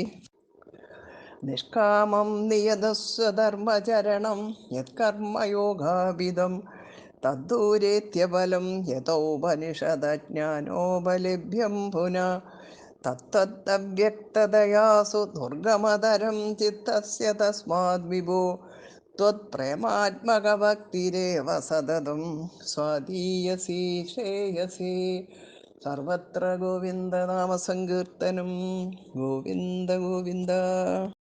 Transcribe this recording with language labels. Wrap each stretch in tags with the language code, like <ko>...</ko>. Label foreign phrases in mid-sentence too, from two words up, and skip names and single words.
<sa>നിഷ്കാമം നിയതസ്വധർമ്മചരണം യത് കർമ്മയോഗാവിദം തദ്ദൂരേത്യഫലം യഥോപനിഷദജ്ഞാനോപലഭ്യം പുനഃ തത്തദ്വ്യക്തതയാ സുദുർഗമതരം ചിത്തസ്യ തസ്മാദ് വിഭോ त्वत्प्रेमात्मकभक्तिरेव सततं स्वादीयसी श्रेयसी सर्वत्र गोविन्दनामसङ्कीर्तनं गोविन्द गोविन्द</sa>